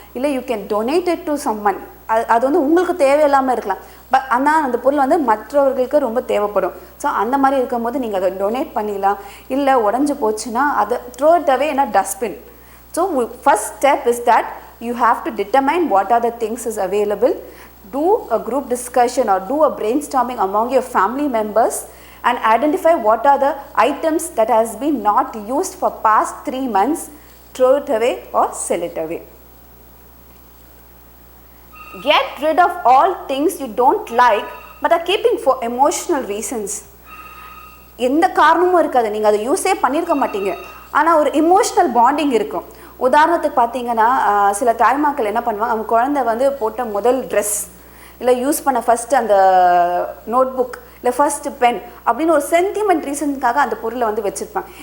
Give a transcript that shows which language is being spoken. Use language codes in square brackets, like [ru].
[ta] இல்லை [en] You can donate it to someone. [ta] அது வந்து உங்களுக்கு தேவையில்லாமல் இருக்கலாம். ஆனால் அந்த பொருள் வந்து மற்றவர்களுக்கு ரொம்ப தேவைப்படும். ஸோ அந்த மாதிரி இருக்கும்போது நீங்கள் அதை டொனேட் பண்ணிடலாம். இல்லை உடஞ்சி போச்சுன்னா அதை [en] Throw it away in a dustbin. So first step is that you have to determine what are the things is available. Do a group discussion or do a brainstorming among your family members and identify what are the items that has been not used for past 3 months. Throw it away or sell it away. Get rid of all things you don't like but are keeping for emotional reasons. [ta] எந்த காரணமும் இருக்காது, நீங்கள் அதை யூஸே பண்ணியிருக்க மாட்டீங்க, ஆனால் ஒரு இமோஷ்னல் பாண்டிங் இருக்கும். உதாரணத்துக்கு பார்த்தீங்கன்னா சில தாய்மாக்கள் என்ன பண்ணுவாங்க, அவங்க குழந்தை வந்து போட்ட முதல் ட்ரெஸ், இல்லை யூஸ் பண்ண ஃபஸ்ட்டு அந்த நோட் புக், இல்லை ஃபஸ்ட்டு பென் அப்படின்னு ஒரு சென்டிமெண்ட் ரீசனுக்காக அந்த பொருளை வந்து வச்சுருப்பாங்க.